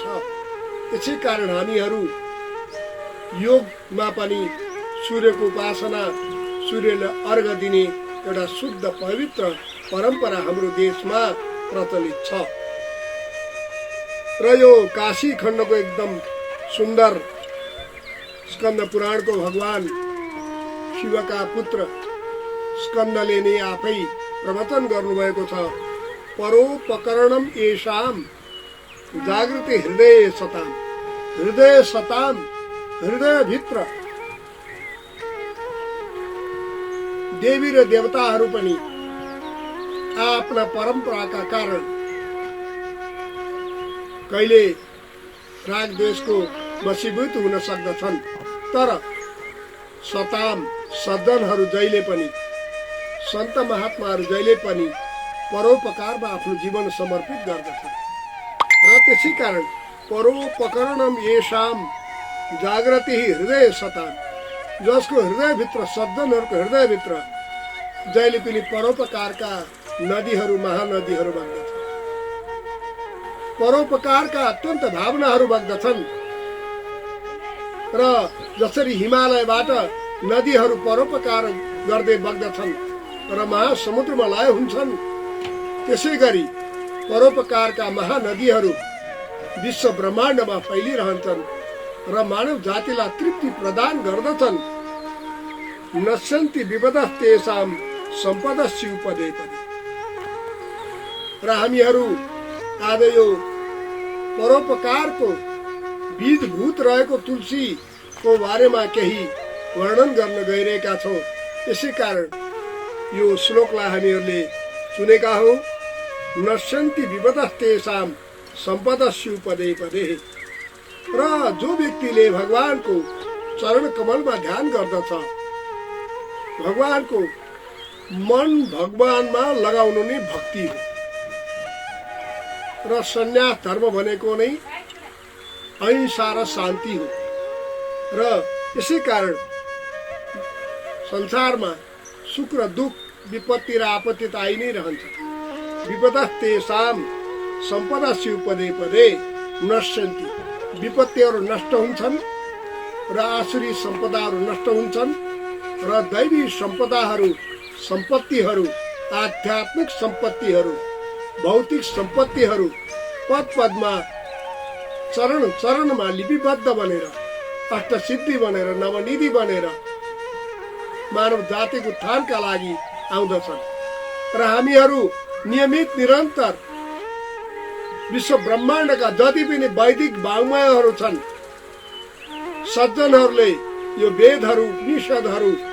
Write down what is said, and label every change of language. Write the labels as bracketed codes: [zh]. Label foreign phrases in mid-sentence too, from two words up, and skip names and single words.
[ne] यसै कारण हामीहरू योगमा पनि सूर्यको उपासना, सूर्यलाई अर्घ दिने एउटा शुद्ध पवित्र परम्परा हाम्रो देशमा प्रचलित छ। र यो काशी खण्डको एकदम सुन्दर स्कन्द पुराणको भगवान शिवका पुत्र स्कन्दले नै आफै प्रवचन गर्नुभएको छ, [sa] परोपकरणम येषाम जागृति हृदय सताम। हृदय सताम, [ne] हृदयभित्र देवी र देवताहरू पनि आफ्ना परम्पराका कारण कहिले राग द्वेषको वशीभूत हुन सक्दछन्, तर सताम सज्जनहरू जहिले पनि, सन्त महात्माहरू जहिले पनि परोपकारमा आफ्नो जीवन समर्पित गर्दछन्। र त्यसै कारण [sa] परोपकरणम येषाम जागृति हृदय सताम, [ne] जसको हृदयभित्र, सज्जनहरूको हृदयभित्र जहिले पनि परोपकारका नदीहरू, महानदीहरू बग्दछन्, परोपकारका अत्यन्त भावनाहरू बग्दछन्। र जसरी हिमालयबाट नदीहरू परोपकार गर्दै बग्दछन् र महासमुद्रमा लय हुन्छन्, त्यसै गरी परोपकारका महानदीहरू विश्व ब्रह्माण्डमा फैलिरहन्छन् र मानव जातिलाई तृप्ति प्रदान गर्दछन्। [sa] नश्यन्ति विपदस्तेषां सम्पदस्य पदे पदे। [ne] र हामीहरू आज यो परोपकारको बीजभूत रहेको तुलसीको बारेमा केही वर्णन गर्न गइरहेका छौँ। यसै कारण यो श्लोकलाई हामीहरूले सुनेका हौँ, [sa] नश्यन्ति विपदस्तेषां सम्पदस्य पदे पदे। [ne] र जो व्यक्तिले भगवानको चरण कमलमा ध्यान गर्दछ, भगवानको मन भगवानमा लगाउनु नै भक्ति हो। र सन्यास धर्म भनेको नै अहिंसा र शान्ति हो। र यसै कारण संसारमा सुख र दुख, विपत्ति र आपत्ति त आइ नै रहन्छ। [sa] विपदस्तेषां सम्पदस्य पदे पदे नश्यन्ति। [ne] विपत्तिहरू नष्ट हुन्छन् र आसुरी सम्पदाहरू नष्ट हुन्छन् र दैवी सम्पदाहरू, सम्पत्तिहरू, आध्यात्मिक सम्पत्तिहरू, भौतिक सम्पत्तिहरू पद पदमा, चरण चरणमा लिपिबद्ध बनेर, अष्टसिद्धि बनेर, नवनिधि बनेर मानव जातिको उत्थानका लागि आउँदछन् र हामीहरू नियमित निरन्तर विश्व ब्रह्माण्डका जति पनि वैदिक वाङ्मयहरू छन्, सज्जनहरूले यो वेदहरू, उपनिषदहरू,